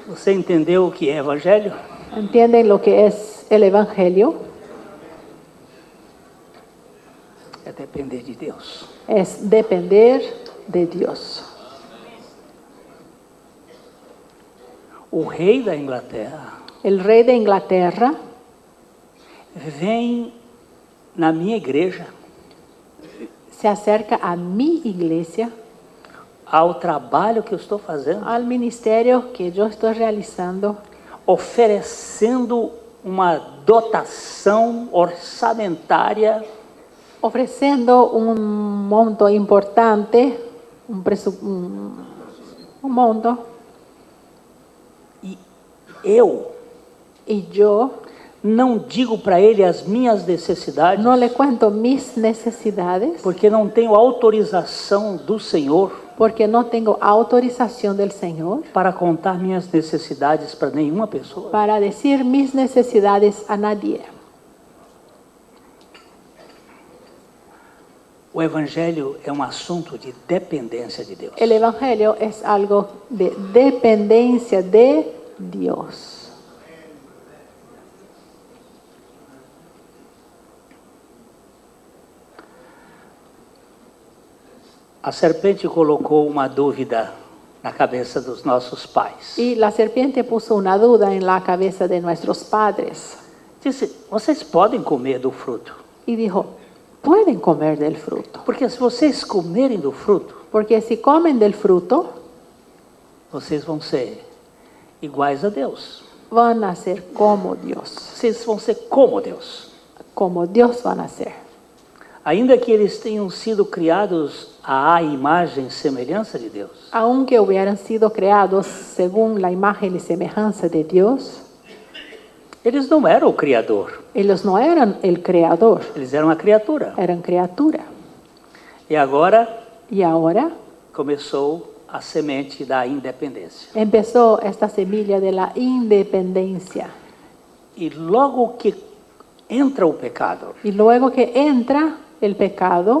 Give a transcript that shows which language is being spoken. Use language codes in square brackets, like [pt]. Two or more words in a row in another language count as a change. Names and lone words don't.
[pt] Você entendeu o que é evangelho? [es] ¿Entienden lo que es el Evangelio? [pt] É depender de Deus. [es] Es depender de Dios. [pt] O rei da Inglaterra [es] El rey de Inglaterra [pt] vem na minha igreja [es] se acerca a mi iglesia, [pt] ao trabalho que eu estou fazendo, [es] al ministerio que yo estoy realizando, [pt] oferecendo uma dotação orçamentária [es] ofreciendo un monto importante, un monto, [pt] e eu [es] y yo [pt] não digo para ele as minhas necessidades, [es] no le cuento mis necesidades [pt] porque não tenho autorização do Senhor [es] porque no tengo autorización del Señor [pt] para contar minhas necessidades para nenhuma pessoa. [es] para decir mis necesidades a nadie. [pt] O evangelho é um assunto de dependência de Deus. [es] El Evangelio es algo de dependencia de Dios. [pt] A serpente colocou uma dúvida na cabeça dos nossos pais. [es] Y la serpiente puso una duda en la cabeza de nuestros padres [pt] Disse: vocês podem comer do fruto, [es] y dijo, pueden comer del fruto, [pt] porque se vocês comerem do fruto, [es] porque si comen del fruto [pt] vocês vão ser iguais a Deus. [es] van a ser como Dios, [pt] Vocês vão ser como Deus. [es] como Dios van a ser. [pt] Ainda que eles tenham sido criados à imagem e semelhança de Deus, [es] Aunque hubieran sido creados según la imagen y semejanza de Dios, [pt] eles não eram o Criador, [es] ellos no eran el creador, [pt] eles eram a criatura. [es] eran criatura. [pt] E agora [es] Y ahora [pt] começou a semente da independência. [es] empezó esta semilla de la independencia. [pt] E logo que entra o pecado, [es] Y luego que entra el pecado,